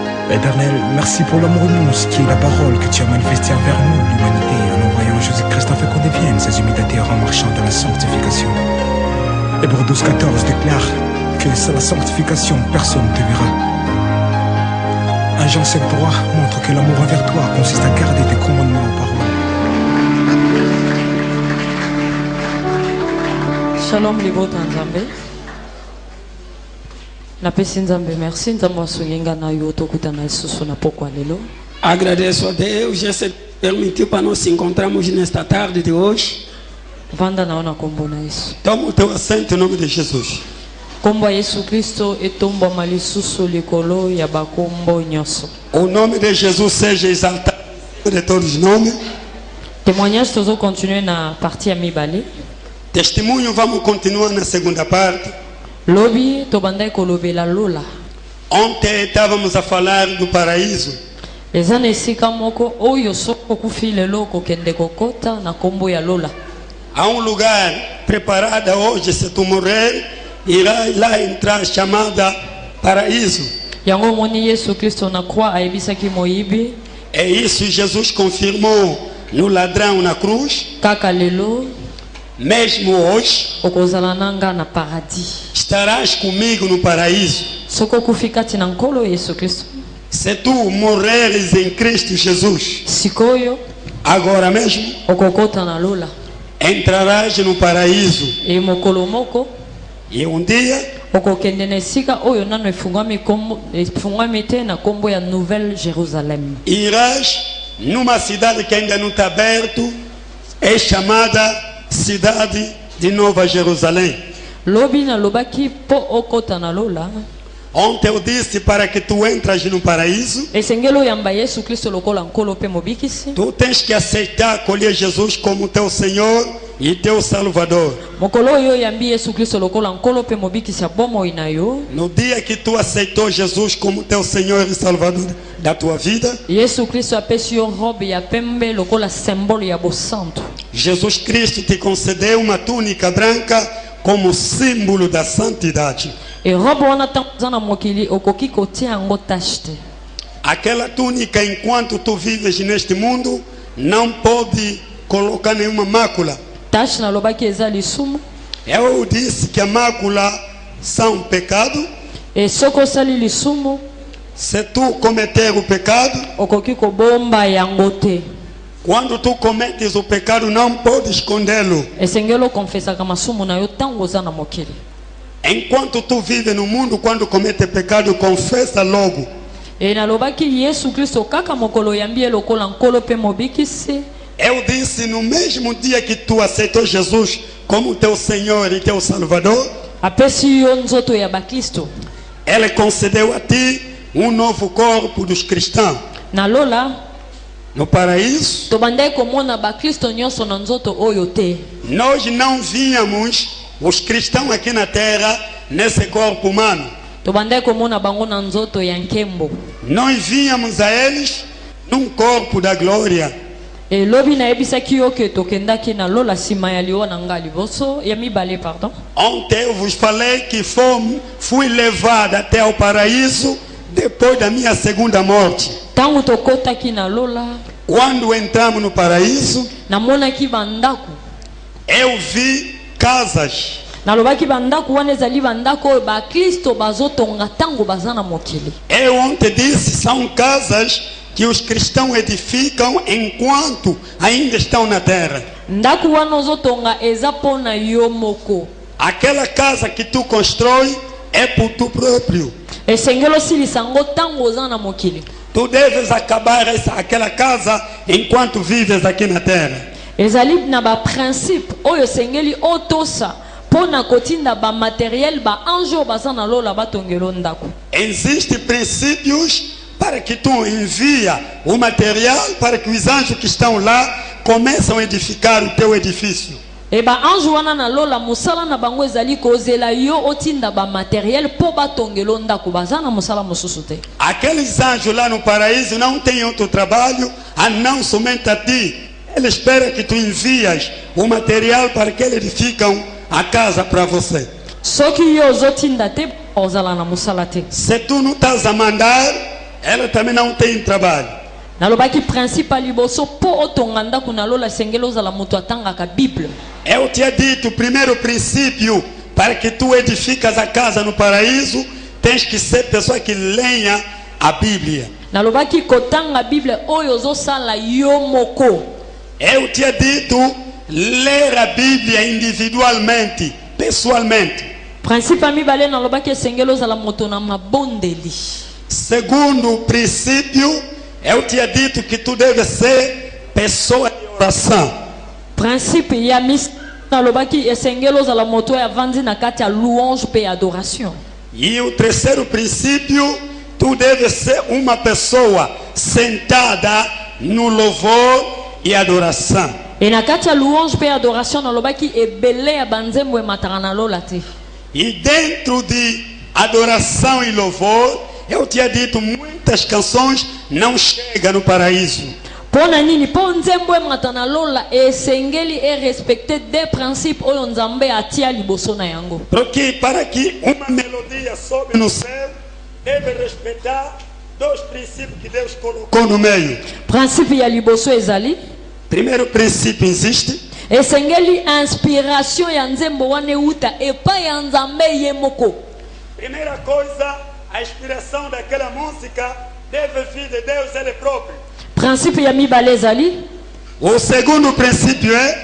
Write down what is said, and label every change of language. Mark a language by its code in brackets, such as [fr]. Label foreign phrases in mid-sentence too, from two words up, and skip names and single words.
[fr] Éternel, merci pour l'amour immense qui est la parole que tu as manifestée envers nous, l'humanité, en envoyant Jésus-Christ afin qu'on devienne ses imitateurs en marchant dans la sanctification. Hébreux 12:14 déclare que sans la sanctification, personne ne te verra. 1 Jean 7:3 montre que l'amour envers toi consiste à garder tes commandements en parole. [ln] Shalom libota nzambe. Napesi nzambe merci nzambe asungenga na yo tokutana lisusu na pokwa lelo. [pt] Agradeço a Deus, já se permitiu para nós encontrarmos nesta tarde de hoje. [ln] Vanda naona kombo na Yesu. [pt] Toma o teu assento em nome de Jesus. [ln] Kombo ya Yesu Kristo etomba malisusu likolo ya bakombo nyoso. [pt] O nome de Jesus seja exaltado de todos os nomes. [ln] Témoignage tozo continuer na partie ya mibale. [pt] Testemunho vamos continuar na segunda parte. [ln] Lobi tobandai kolobela lola. [pt] Ontem estávamos a falar do paraíso. [ln] Eza na esika moko oyo soko kufi lelo kokende kokota na kombo ya lola. [pt] Há lugar preparado hoje, se tu morrer, irá lá entrar, chamada paraíso. [ln] Yango moni Yesu Kristo na croix aebisaki moyibi. [pt] É isso Jesus confirmou no ladrão na cruz. [ln] Kaka lelo [pt] Mesmo hoje, [ln] okozala nanga na paradis. [pt] estarás comigo no paraíso. [ln] Soko kufikati na nkolo Yesu Kristo. [pt] Se tu morreres em Cristo Jesus, [ln] Sikoyo [pt] agora mesmo, [ln] okokota na lola. [pt] entrarás no paraíso. [ln] E mokolo moko [pt] E dia, [ln] okokende na esika oyo nano efungwami te na kombo ya Nouvelle Jérusalem. [pt] irás numa cidade que ainda não está aberto, é chamada Cidade de Nova Jerusalém. [ln] Lobi na lobaki po okota na lola. [pt] Ontem eu disse para que tu entras no paraíso, [ln] Esengelo yamba Yesu Kristo lokola nkolo pe mobikisi. [pt] tu tens que aceitar acolher Jesus como teu Senhor e teu Salvador. [ln] Mokolo yo yambi Yesu Kristo lokola nkolo pe mobikisi abomo inayo. [pt] No dia que tu aceitou Jesus como teu Senhor e Salvador da tua vida, [ln] Yesu Kristo apesi yo robe ya pembe lokola symbole ya bosanto. [pt] Jesus Cristo te concedeu uma túnica branca como símbolo da santidade. [ln] E robe wana tanza na mokili okoki kotia yango tache te. [pt] Aquela túnica, enquanto tu vives neste mundo, não pode colocar nenhuma mácula. [ln] Tache na lobaki eza lisumu. [pt] Eu disse que a mácula são pecado. [ln] E soko osali lisumu [pt] Se tu cometer o pecado, [ln] okoki kobomba yango te. [pt] quando tu cometes o pecado, não pode escondê-lo. [ln] Esengelo confesaka masumu na yo tango oza na mokili. [pt] Enquanto tu vives no mundo, quando comete pecado, confessa logo. [ln] E nalobaki Yesu Kristo kaka mokolo yambi lokola nkolo pe mobikisi. [pt] Eu disse, no mesmo dia que tu aceitou Jesus como teu Senhor e teu Salvador, [ln] Apesi yo nzoto ya bakristo. [pt] Ele concedeu a ti um novo corpo dos cristãos. [ln] Na lola [pt] No paraíso, [ln] tobandai komona bakristo nyonso na nzoto oyo te. [pt] nós não víamos os cristãos aqui na terra nesse corpo humano. [ln] Tobandai komona bango na nzoto ya nkembo. [pt] Nós víamos a eles num corpo da glória. [ln] E lobi na ebisaki yo ke tokendaki na lola sima ya liwa na nga liboso ya mibale pardon. [pt] Ontem eu vos falei que fui levado até o paraíso depois da minha segunda morte. [ln] Tango tokotaki na lola [pt] Quando entramos no paraíso, [ln] namonaki bandako. [pt] eu vi casas. [ln] Nalobaki bandako wana ezali bandako oyo bakristo bazotonga tango baza na mokili. [pt] Eu ontem disse, são casas que os cristãos edificam enquanto ainda estão na terra. [ln] Ndako wana ozotonga eza pona yo moko. [pt] Aquela casa que tu constrói é por tu próprio. [ln] Esengelo silisa ngo tango oza na mokili. [pt] Tu deves acabar aquela casa enquanto vives aqui na terra. [ln] Ezali na ba principe oyo sengeli otosa pona kotinda ba matériel ba anjo baza na lola batongelo ndako. [pt] Existem princípios para que tu envia o material para que os anjos que estão lá começam a edificar o teu edifício. [ln] E ba anjo wana na lola musala na bango ezali kozela yo otinda ba matériel po batongelo ndako baza na musala mosusu te. [pt] Aqueles anjos lá no paraíso não têm outro trabalho a não somente a ti. Ele espera que tu envias o material para que eles edificam a casa para você. [ln] Soki yo ozotinda te ozala na musala te. [pt] Se tu não estás a mandar, ela também não tem trabalho. [ln] nalobaki principe ya liboso mpo otonga ndako na lola esengeli ozala moto atangaka bible. [pt] Eu tinha dito, o primeiro princípio para que tu edificas a casa no paraíso, tens que ser pessoa que leia a Bíblia. [ln] nalobaki kotanga bible oyo ozosala yo moko. [pt] Eu tinha dito, ler a Bíblia individualmente, pessoalmente. [ln] Principe ya mibale nalobaki esengeli ozala moto na mabondeli. [pt] Segundo princípio, eu tinha dito que tu deve ser pessoa de oração. [ln] Principe ya mis nalobaki esengeli ozala moto oyo avandi na kati ya louange mpe adoration. [pt] E o terceiro princípio, tu deve ser uma pessoa sentada no louvor e adoração. [ln] E na kati ya louange mpe adoration nalobaki ebele ya banzembo emataka na lola te. [pt] E dentro de adoração e louvor, eu tinha dito, muitas canções não chegam no paraíso. [ln] Mpo na nini? Mpo nzembo emata na lola esengeli erespecte [fr] des principes [ln] oyo nzambe atia liboso na yango. [pt] Porque para que uma melodia sobe no céu, deve respeitar dois princípios que Deus colocou no meio. [ln] Principe ya liboso ezali [pt] Primeiro princípio existe, [ln] esengeli inspiration ya nzembo wana euta epai ya nzambe ye moko. [pt] primeira coisa, a inspiração daquela música deve vir de Deus ele próprio. [ln] Principe ya mibale ezali [pt] O segundo princípio é,